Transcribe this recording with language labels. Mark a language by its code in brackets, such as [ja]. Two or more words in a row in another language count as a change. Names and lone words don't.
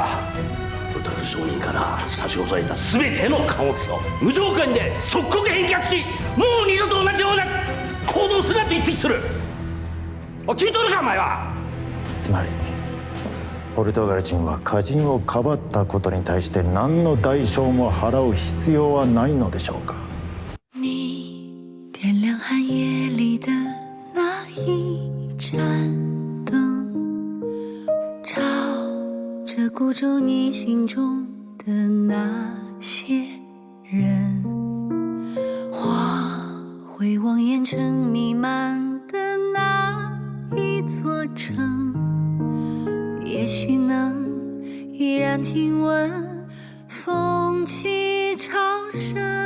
[ja] ポルトガル商人から差し押さえた全ての貨物を無条件で即刻返却し、もう二度と同じような行動するなと言ってきてる。聞いとるかお前は。つまりポルトガル人は歌人をかばったことに対して何の代償も払う必要はないのでしょうか。 [zh] 你点亮寒夜里的那一盏灯，照着孤舟你心中的那些人，我会望烟尘弥漫的那一座城，也许能依然听闻风起潮生。